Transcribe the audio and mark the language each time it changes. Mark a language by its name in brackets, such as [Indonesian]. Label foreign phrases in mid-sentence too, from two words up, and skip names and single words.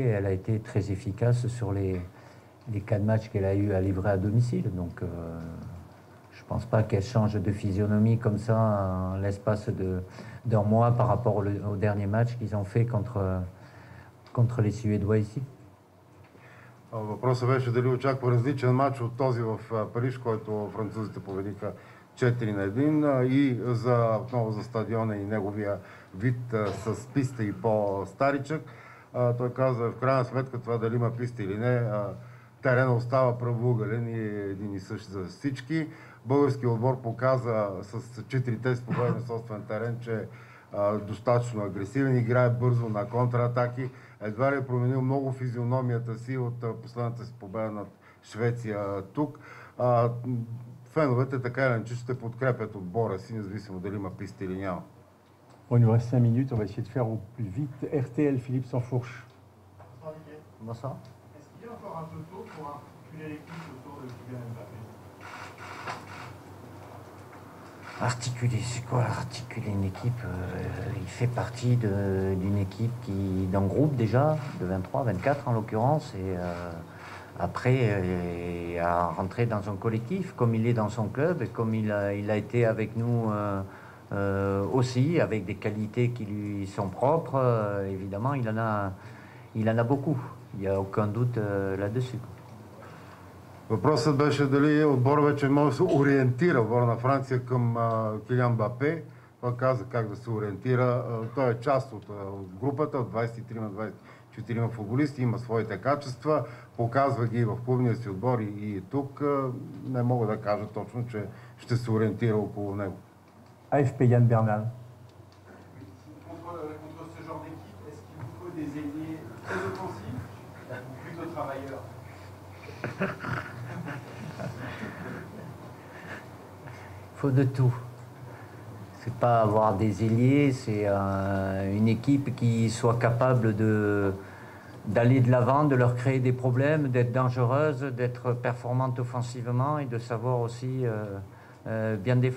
[French] Elle a été très efficace sur les 4 matchs qu'elle a eu à livrer à domicile. Donc je ne pense pas qu'elle change de physionomie comme ça en l'espace d'un mois par rapport au dernier match qu'ils ont fait contre les Suédois ici. [Bulgarian] Въпросът беше дали очаква различен матч от този в Париж, който французите победиха 4-1 и отново за стадиона и неговия вид с писта и по-старичък. Той каза, в крайна сметка това дали има писта или не, терена остава правоъгълен и е един и същ за всички. Българският отбор показа с 4-те с победи на собствен терен, че е достатъчно агресивен, играе бързо на контратаки. Едва ли е променил много физиономията си от последната си победа над Швеция тук. Феновете така или иначе ще подкрепят отбора си, независимо дали има писта или няма. [French] Bon, il nous reste 5 minutes, on va essayer de faire au plus vite. RTL, Philippe Sansfourche. Bonsoir. Est-ce qu'il est encore un peu tôt pour articuler l'équipe autour de Kylian Mbappé? Articuler, c'est quoi articuler une équipe? Il fait partie d'une équipe d'un groupe déjà, de 23, 24 en l'occurrence, et après à rentrer dans un collectif, comme il est dans son club et comme il a été avec nous aussi, avec des qualités qui lui sont propres. Évidemment, il en a beaucoup, il n'y a aucun doute là-dessus. [Bulgarian] Въпросът беше дали отбор вече може да се ориентира, отбор на Франция, към Килиан Мбапе. Той каза как да се ориентира. Той е част от групата, от 23-24 футболисти, има своите качества, показва ги в клубния си отбор и тук. Не мога да кажа точно, че ще се ориентира около него. [French] AFP Yann Bernal. Contre ce genre d'équipe, est-ce qu'il vous faut des ailiers très offensifs ou plutôt travailleurs? Il faut de tout. C'est pas avoir des ailiers, c'est une équipe qui soit capable d'aller de l'avant, de leur créer des problèmes, d'être dangereuse, d'être performante offensivement et de savoir aussi bien défendre.